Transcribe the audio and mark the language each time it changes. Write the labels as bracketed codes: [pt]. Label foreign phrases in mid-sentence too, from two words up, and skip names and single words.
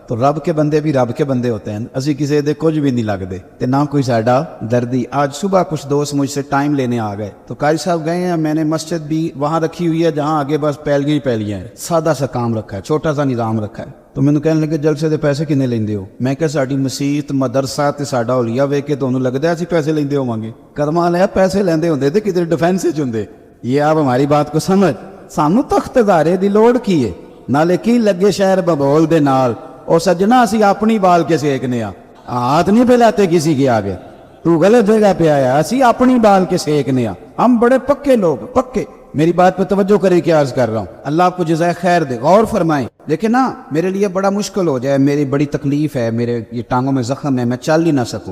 [ur] تو رب کے بندے بھی رب کے بندے ہوتے ہیں, [pa] اسی کسی دے کچھ بھی نہیں لگتے تے نہ کوئی ساڈا دردی. [ur] آج صبح کچھ دوست مجھ سے ٹائم لینے آ گئے تو قاری صاحب گئے ہیں, میں نے مسجد بھی وہاں رکھی ہوئی ہے جہاں آگے بس پیلیاں ہیں, سادہ سا کام رکھا ہے, چھوٹا سا نظام رکھا ہے. [pa] تو مینوں کہنے لگے جلسے دے پیسے کنے لیندے ہو؟ میں کہ ساڈی مسیت مدرسہ تے ساڈا اولیا ویکھ کے تانوں لگدا اسی پیسے لیندے ہوواਂਗੇ. کرما لیا پیسے لیندے ہوندے تے کدھر ڈیفینس وچ ہوندے. [ur] یہ آپ ہماری بات کو سمجھ, [pa] سانوں تخت دارے دی لوڑ کی ہے؟ نالے کی لگے شہر ببول دے نال, او سجنا اسی اپنی بال کے سیکنے آ, [ur] ہاتھ نہیں پھیلاتے کسی کے آگے. تو غلط جگہ پہ آیا, [pa] اسی اپنی بال کے سیکنے آ. [ur] ہم بڑے پکے لوگ, پکے. میری بات پہ توجہ کریں کہ عرض کر رہا ہوں, اللہ آپ کو جزائے خیر دے, غور فرمائیں. لیکن نا میرے لیے بڑا مشکل ہو جائے, میری بڑی تکلیف ہے, میرے یہ ٹانگوں میں زخم ہے, میں چل ہی نہ سکوں.